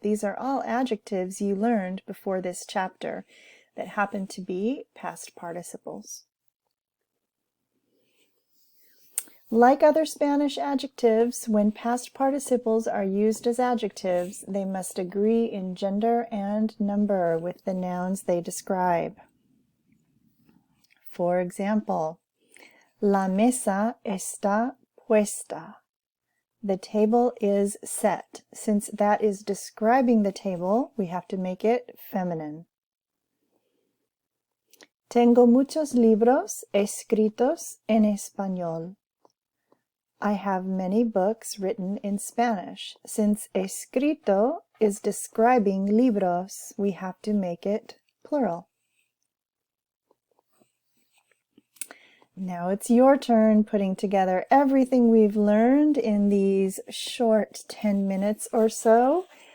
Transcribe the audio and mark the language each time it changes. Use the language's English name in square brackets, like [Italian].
[English] These are all adjectives you learned before this chapter that happen to be past participles. Like other Spanish adjectives, when past participles are used as adjectives, they must agree in gender and number with the nouns they describe. For example, [Spanish] la mesa está puesta. [English] The table is set. Since that is describing the table, we have to make it feminine. [Spanish] Tengo muchos libros escritos en español. [English] I have many books written in Spanish. Since escrito is describing libros, we have to make it plural. Now it's your turn putting together everything we've learned in these short 10 minutes or so.